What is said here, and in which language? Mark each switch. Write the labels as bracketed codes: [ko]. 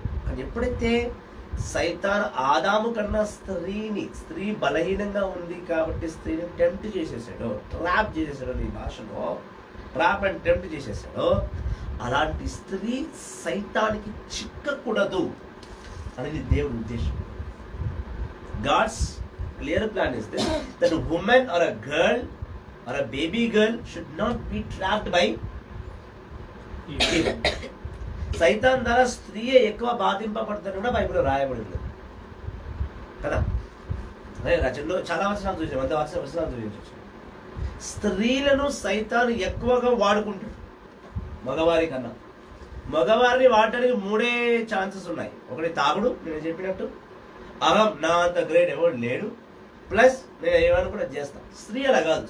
[te] కానీ ఎప్పుడైతే సైతాన్ ఆదాము కన్నా స్త్రీ బలహీనంగా ఉంది కాబట్టి స్త్రీని టెంప్ట్ చేసేసాడు, ట్రాప్ చేసేసాడు, నీ భాషలో [en] trap and tempt [te] చేసేసాడు. అలాంటి స్త్రీ సైతానికి చిక్కకూడదు అనేది దేవుడి ఉద్దేశం. [en] God's clear plan is this, that a woman or a girl or a baby girl should not be trapped by evil. [te] సైతాన్ ద్వారా స్త్రీ ఎక్కువ బాధింపబడుతుంది కూడా బైబిల్లో రాయబడింది కదా. అదే రచనలో చాలా వచనాలు చూసాం, అంత వచనాలు చూపించవచ్చు. స్త్రీలను సైతాన్ ఎక్కువగా వాడుకుంటాడు మగవారి కన్నా. మగవారిని వాడటానికి 3 ఛాన్సెస్ ఉన్నాయి. ఒకటి తాగుడు, నేను చెప్పినట్టు, అహం, నా అంత గ్రేట్ ఎవరు లేడు, ప్లస్ నేను ఏమైనా కూడా చేస్తాను. స్త్రీ అలా కాదు.